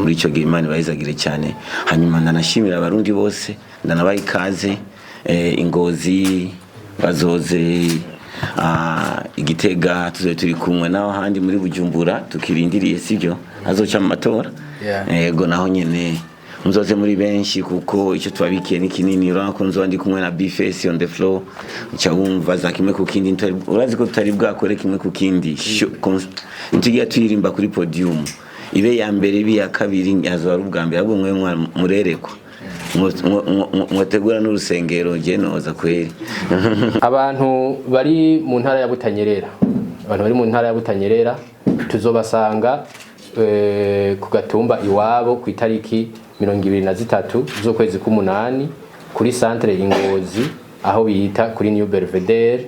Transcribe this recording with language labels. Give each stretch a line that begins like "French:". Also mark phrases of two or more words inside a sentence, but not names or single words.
Rundi: Muri icyo gihe Imana ibahezagire cyane. Hanyuma ndanashimira abarundi bose ndanabaha ikaze Ingozi bazoze Igitega tuzoye turi kumwe naho handi muri Bujumbura tukirindiriye sibyo azoca mu matora yego naho nyene muzoze muri benshi kuko icyo twabikiye ni kinini urako nzo ndi kumwe na B-Face
English: on the floor
Rundi: uca wumva za kimwe ku kindi urazi ko tutari bwakore kimwe ku kindi ntigiye tuyirimba kuri podium ibe ya mbere ibe ya kabiri azo ari ubwa mbere ahubwo mwe murerekwa mwategura n'urusengero nge noza kweri. Abantu bari mu ntara ya Butanyerera tuzobasanga ku Gatumba iwabo ku itariki 23 z'ukwezi k'umunani kuri centre Ingozi aho bita kuri New Belvedere.